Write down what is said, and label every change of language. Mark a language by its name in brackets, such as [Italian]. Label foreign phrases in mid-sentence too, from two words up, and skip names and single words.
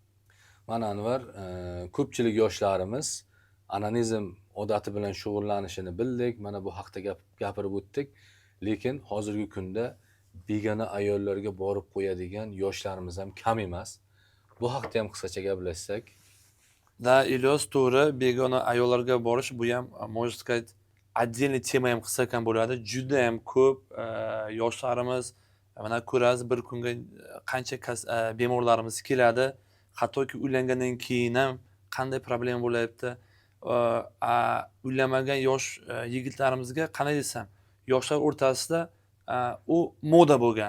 [Uzbek] Mana Anvar, ko'pchilik yoshlarimiz onanizm odati bilan shug'ullanishini bildik, mana bu haqda gapirib o'tdik. Lekin hozirgi kunda begona ayollarga borib qo'yadigan yoshlarimiz ham kam emas. Bu haqda ham qisqacha gaplashsak. Da, Ilyos, to'g'ri, begona ayollarga borish bu ham, [Russian] можно сказать, отдельный [Uzbek] tema ham qilsak ham bo'ladi. Juda ham ko'p yoshlarimiz mana ko'rasiz, bir kunga qancha bemorlarimiz keladi. Hattoki uylangandan keyin ham qanday problem bo'layapti. Uylanmagan yosh yigitlarimizga qanday desam, yoshlar o'rtasida u moda bo'lgan.